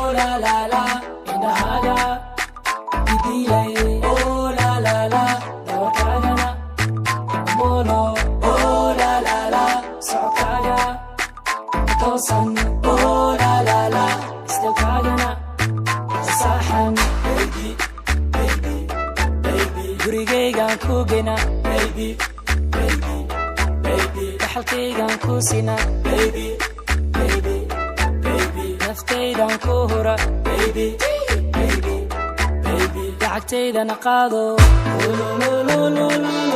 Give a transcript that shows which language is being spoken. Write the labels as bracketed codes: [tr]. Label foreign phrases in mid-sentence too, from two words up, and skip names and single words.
[so] la la la indhahaaga idilay oh la la la dawarkaagana molo oh la la la socodkaaga toosan oh la la la istalkaagana saxan [en] baby baby baby [so] gurigaygaan ku gena [en] baby baby baby [so] dhaxalkaygaan ku sina [en] baby baby baby [so] naftaydan ku hura baby lacagtaydana qaado